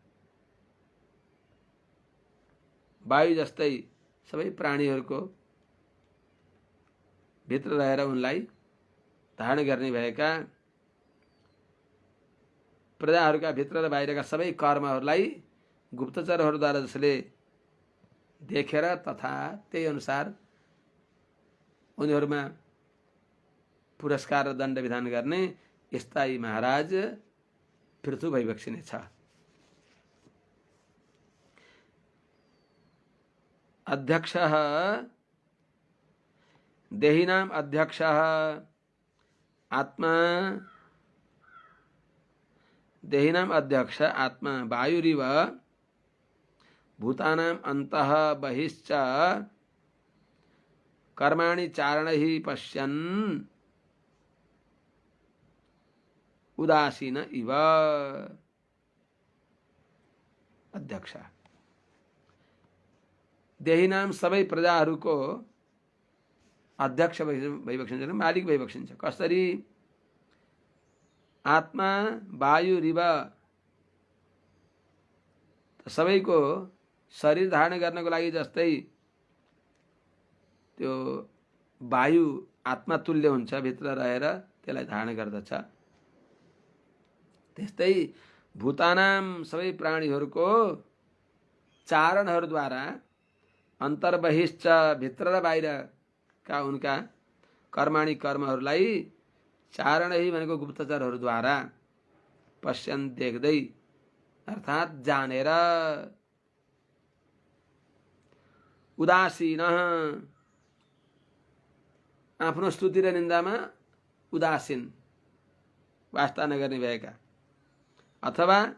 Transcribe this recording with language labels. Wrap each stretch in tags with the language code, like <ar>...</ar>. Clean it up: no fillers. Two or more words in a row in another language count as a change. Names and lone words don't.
<ne>वायु जस्तै सबै प्राणीहरूको भित्र रहेर उनलाई धारण गर्ने भएका, प्रजाहरूका भित्र र बाहिरका सबै कर्महरूलाई गुप्तचरहरूद्वारा जसले देखेर तथा त्यही अनुसार उनीहरूमा पुरस्कार र दण्ड विधान गर्ने यस्ता यी महाराज पृथु भइबक्सिने छ।</ne> <sa>अध्यक्षः देहिनाम अध्यक्षः आत्मा, देहिनाम अध्यक्ष आत्मा वायुरिव भूतानां अन्तः बहिश्च कर्माणि चारणैः पश्यन् उदासीन इव। अध्यक्ष देहिनाम</sa> <ne>सबै प्रजाहरूको अध्यक्ष भइबक्सिन्छ, मालिक भइबक्सिन्छ। कसरी?</ne> <sa>आत्मा वायु रिव,</sa> <ne>सबैको शरीर धारण गर्नको लागि जस्तै त्यो वायु आत्मा तुल्य हुन्छ, भित्र रहेर त्यसलाई धारण गर्दछ, त्यस्तै भूतानाम सबै प्राणीहरूको चारणहरूद्वारा अन्तर्बहिश्च भित्र र बाहिरका उनका कर्माणि कर्महरूलाई चारण ही भनेको गुप्तचरहरूद्वारा पश्यन् देख्दै अर्थात् जानेर उदासीन आफ्नो स्तुति र निन्दामा उदासीन वास्ता नगर्ने भएका अथवा</ne>